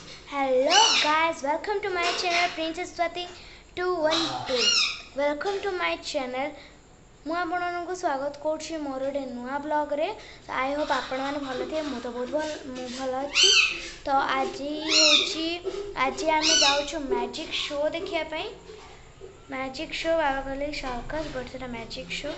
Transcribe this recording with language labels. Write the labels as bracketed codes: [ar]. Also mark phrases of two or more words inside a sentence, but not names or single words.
[en] Hello guys, welcome to my channel Princess Swati 212. Welcome to my channel. [or] ମୁଁ ଆପଣମାନଙ୍କୁ ସ୍ୱାଗତ କରୁଛି ମୋର ଗୋଟେ ନୂଆ ବ୍ଲଗ୍ରେ। [en] I hope [or] ଆପଣମାନେ ଭଲ ଥିବେ। ମୁଁ ତ ବହୁତ ଭଲ ଅଛି। ତ ଆଜି ଆମେ ଯାଉଛୁ [en] magic show [or] ଦେଖିବା ପାଇଁ। [en] magic show [or] ବାବା କହିଲେ [en] circus but [or] ସେଟା [en] magic show.